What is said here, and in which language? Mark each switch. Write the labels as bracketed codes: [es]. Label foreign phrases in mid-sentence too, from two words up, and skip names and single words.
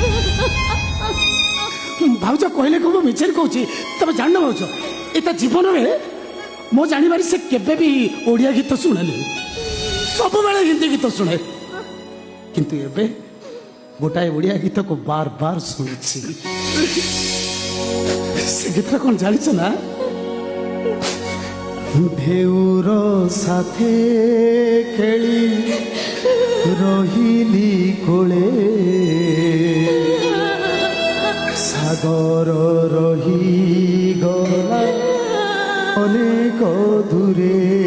[or] ଭାଉଜ କହିଲେ କହିବ ମିଛରେ କହୁଛି, ତମେ ଜାଣିନ ଭାଉଜ, ଏ ତା ଜୀବନରେ ମୋ ଜାଣିବାରେ ସେ କେବେ ବି ଓଡ଼ିଆ ଗୀତ ଶୁଣେନି, ସବୁବେଳେ ହିନ୍ଦୀ ଗୀତ ଶୁଣେ। କିନ୍ତୁ ଏବେ ଗୋଟାଏ ଓଡ଼ିଆ ଗୀତକୁ ବାର ବାର ଶୁଣୁଛି। ସେ ଗୀତ କଣ ଜାଣିଛ ନା? ଢେଉର ସାଥେ ଖେଳି ରହିଲି କୋଳେ, ସାଗର ରହି ଗଲା ଅନେକ ଦୂରେ,